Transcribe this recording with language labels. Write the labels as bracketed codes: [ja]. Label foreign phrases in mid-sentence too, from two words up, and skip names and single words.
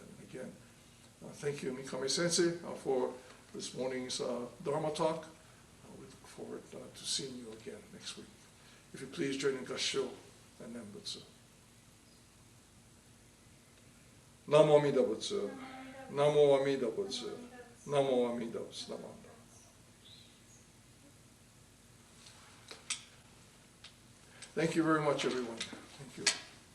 [en] And again, thank you, Mikami Sensei, for this morning's Dharma talk. We look forward to seeing you again next week. If you please join in Gassho and Nembutsu. [ja] Namo Amida Butsu. Namo Amida Butsu. Namo Amidos. Namo. [en] Thank you very much, everyone. Thank you.